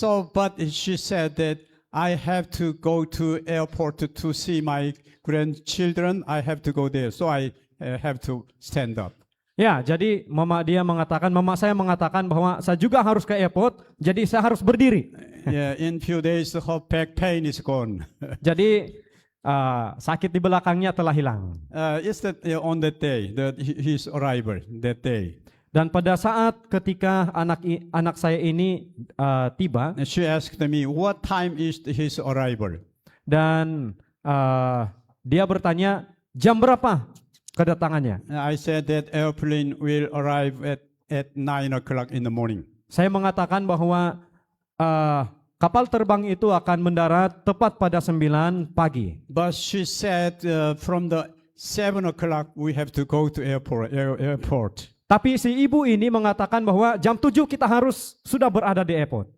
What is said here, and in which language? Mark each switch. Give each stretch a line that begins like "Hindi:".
English: But she said that I have to go to airport to see my grandchildren. I have to go there. So I have to stand up.
Malay: ya, jadi mama saya mengatakan bahwa saya juga harus ke airport, jadi saya harus berdiri.
English: Yeah. In few days, her back pain is gone.
Malay: Jadi sakit di belakangnya telah hilang.
English: It's that on that day, his arrival, that day.
Malay: Dan pada saat ketika anak saya ini tiba,
English: And she asked me, what time is his arrival?
Malay: dan dia bertanya jam berapa kedatangannya.
English: I said that airplane will arrive at 9 o'clock in the morning.
Malay: Saya mengatakan bahwa kapal terbang itu akan mendarat tepat pada 9 pagi.
English: But she said from the 7 o'clock we have to go to airport.
Malay: Tapi si ibu ini mengatakan bahwa jam 7 kita harus sudah berada di airport.